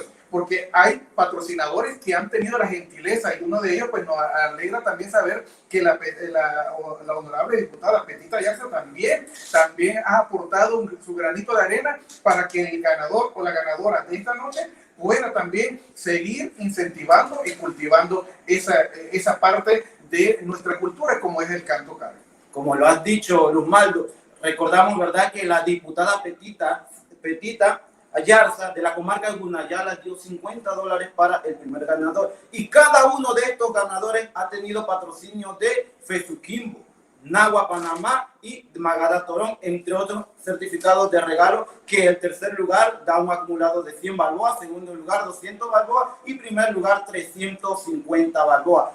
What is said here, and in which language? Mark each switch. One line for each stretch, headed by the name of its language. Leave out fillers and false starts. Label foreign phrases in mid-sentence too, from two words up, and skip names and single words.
Spanish: porque hay patrocinadores que han tenido la gentileza y uno de ellos pues nos alegra también saber que la honorable diputada Petita Yarza también ha aportado su granito de arena para que el ganador o la ganadora de esta noche pueda también seguir incentivando y cultivando esa parte de nuestra cultura como es el canto K. Como lo has dicho, Luzmaldo, recordamos, ¿verdad?, que la diputada Petita Ayarza de la comarca de Gunayala dio $50 para el primer ganador. Y cada uno de estos ganadores ha tenido patrocinio de Fesuquimbo, Nagua Panamá y Magada Torón, entre otros certificados de regalo, que el tercer lugar da un acumulado de 100 balboas, segundo lugar 200 balboas y primer lugar 350 balboas.